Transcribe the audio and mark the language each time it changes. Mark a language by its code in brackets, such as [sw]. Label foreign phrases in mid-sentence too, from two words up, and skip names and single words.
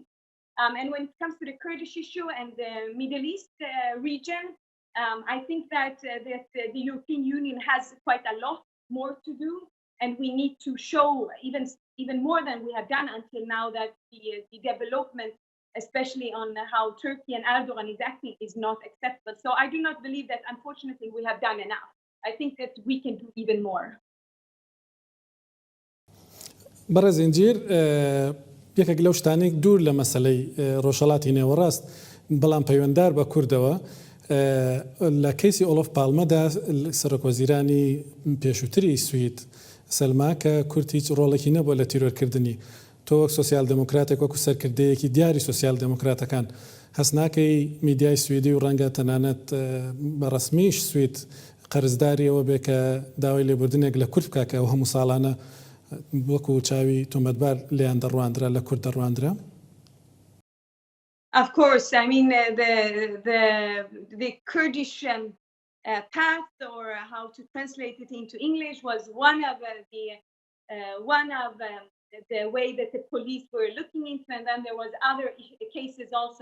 [en] And when it comes to the Kurdish issue and the Middle East region, I think that the European Union has quite a lot more to do, and we need to show even more than we have done until now that the development, especially on how Turkey and Erdogan is acting, is not acceptable. So I do not believe that, unfortunately, we have done enough. I think that we can do even more. [ckb] بەڕێز ئینجیر یەکێک لەو شتانێک دوور لە مەسەلەی ڕۆژهەڵاتی نێوەڕاست بەڵام پەیوەنددار بە کوردەوە لە کەیسی ئۆلۆف پالمەدا سەرۆکوەزیرانی پێشووتری سوید سەلما کە کورد هیچ ڕۆڵێکی نەبووە لە تیرۆرکردنی تۆ وەک سۆسیال دموکراتێک وەکو سەرکردەیەکی دیاری سۆسیال دموکراتەکان هەست ناکەی میدیای سویدی و ڕەنگە تەنانەت بە ڕەسمیش سوید قەرزداریەوە بێ کە داوای لێبوردنێک لە کورد بکە کە ئەو هەموو ساڵانە وەکو چاوی تۆمەتبار لێیان دەڕواندرا لە کورد دەڕواندرا؟ [en] Of course, I mean the Kurdish path, or how to translate it into English, was one of the way that the police were looking into, and then there was other cases also.